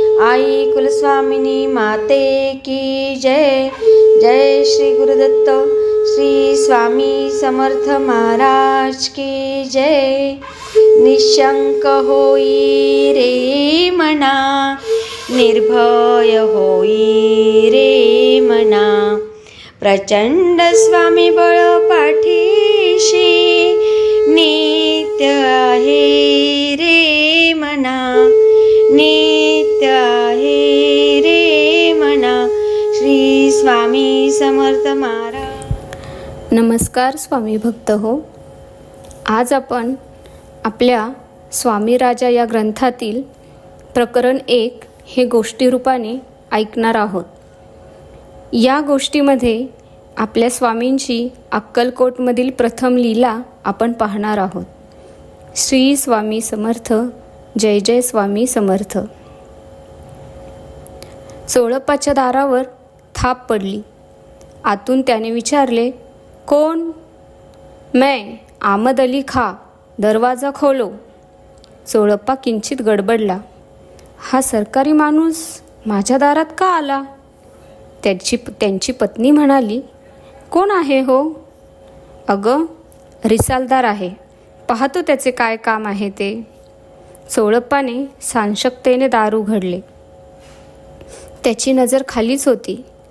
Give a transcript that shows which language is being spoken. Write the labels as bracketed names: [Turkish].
[Marathi] आई कुलस्वामिनी माते की जय। जय श्री गुरुदत्त श्री स्वामी समर्थ महाराज की जय। निशंक होई रे मना, निर्भय होई रे मना, प्रचंड स्वामी बळ पाठीशी, नित्य आहे रे मना, नित्य आहे रे मना। श्री स्वामी समर्थ महाराज। नमस्कार स्वामी भक्त हो। आज आपण आपल्या स्वामी राजा या ग्रंथातील प्रकरण 1 हे गोष्टी रूपाने ऐकणार आहोत। या गोष्टीमध्ये आपल्या स्वामींची अक्कलकोटमधील प्रथम लीला आपण पाहणार आहोत। श्री स्वामी समर्थ। जय जय स्वामी समर्थ। चोळप्पाच्या दारावर थाप पडली। आतून त्याने विचारले, कोण? [Hindi] मैं आमद अली खा, दरवाजा खोलो। [Marathi] चोळप्पा किंचित गडबडला। हा सरकारी माणूस माझ्या दारात का आला? त्यांची पत्नी म्हणाली, कोण आहे हो? अगं, रिसालदार आहे, पाहतो त्याचे काय काम आहे ते। चोळप्पाने साशंकतेने दार उघडले। त्याची नजर खालीच होती।